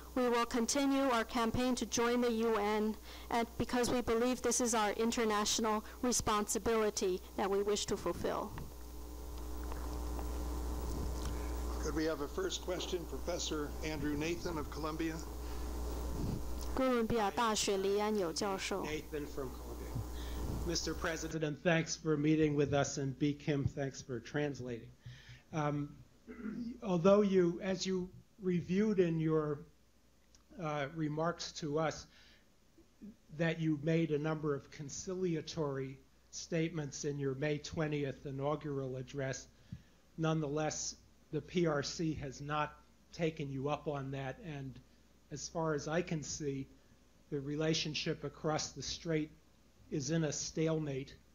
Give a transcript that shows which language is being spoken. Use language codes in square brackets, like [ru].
[en] We will continue our campaign to join the UN and because we believe this is our international responsibility that we wish to fulfill. Could we have a first question, Professor Andrew Nathan of Columbia? [zh] 哥伦比亚大学黎安友教授。 [en] Nathan from Columbia. Mr. President, thanks for meeting with us, and B. Kim, thanks for translating. Although as you reviewed in your remarks to us, that you made a number of conciliatory statements in your May 20th inaugural address, nonetheless, the PRC has not taken you up on that, and as far as I can see, the relationship across the strait is in a stalemate.